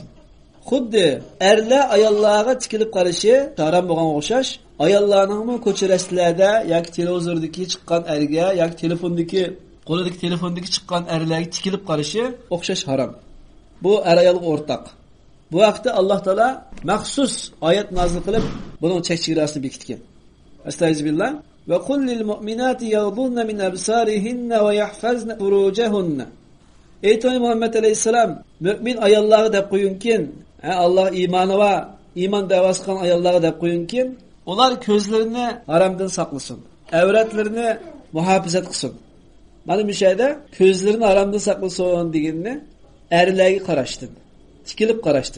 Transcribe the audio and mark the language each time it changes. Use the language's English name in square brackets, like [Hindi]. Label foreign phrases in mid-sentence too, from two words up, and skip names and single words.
[Uzbek] Xuddi erlar ayollarga tikilib qarashi harom bo'lgan o'xshash, ayollarning ko'cha rastlarda yoki televizordagi chiqqan erga yoki telefondagi qo'lidagi telefondagi chiqqan erlarga tikilib qarashi o'xshash harom. Bu er-ayolga o'rtaq. Bu vaqtda Alloh taolo maxsus oyat nozil qilib, buning chek-chegarasini bekitgan. Astagfirullah. [Arabic] وقل للمؤمنات يغضضن من أبصارهن ويحفظن فروجهن. [Uzbek] Ey Muhammed aleyhisselam, mümin ayollarga deb qo'yinkin, Allah imanı va iman davası qilgan ayollarga deb qo'yinkin, ular ko'zlarini haramdan saqlasın, avratlarini muhofazat qilsin. Mana bu şeyde ko'zlarini haramdan saqlasın deganni erlarga qarashdin, tikilib qarashdin.